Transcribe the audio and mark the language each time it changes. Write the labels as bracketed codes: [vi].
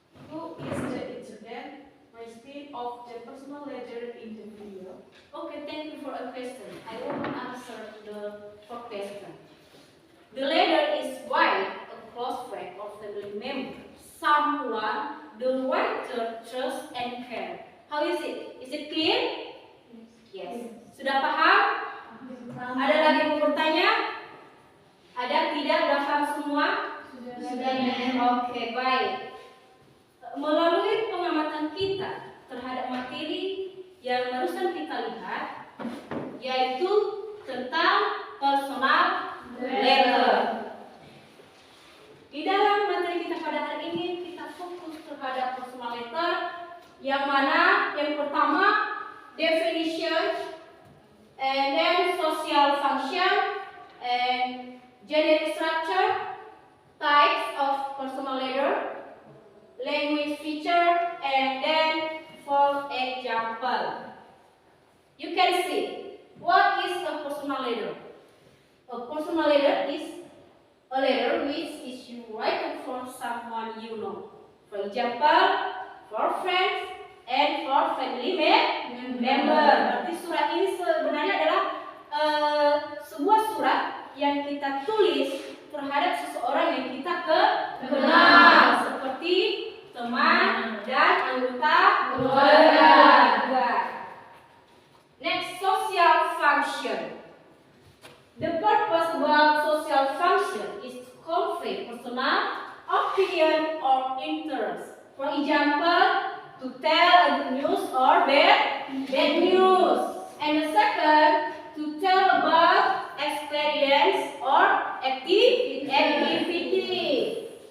[en] Who is the incident recipient of the personal letter in the video? Okay, thank you for a question. I will answer the first question. The letter is why a close friend or family member, someone the writer trusts and care. How is it? Is it clear? Yes. [id] Sudah paham? Ada lagi yang mau bertanya? Ada? Tidak? Sudah paham semua? Sudah. Oke, baik. Melalui pengamatan kita terhadap materi yang barusan kita lihat, yaitu tentang personal letter. Di dalam materi kita pada hari ini, kita fokus terhadap personal letter, yang mana yang pertama [en] definition, and then social function, and generic structure, types of personal letter, language feature, and then for example. You can see, what is a personal letter? A personal letter is a letter which is you write for someone you know. For example, for friends and for family member. [id] Berarti surat ini sebenarnya adalah sebuah surat yang kita tulis terhadap seseorang yang kita kenal, seperti teman dan anggota keluarga. [en] Next, social function. The purpose about social function is to convey personal opinion or interest. For example, to tell a good news or bad news. And the second, to tell about experience or activity.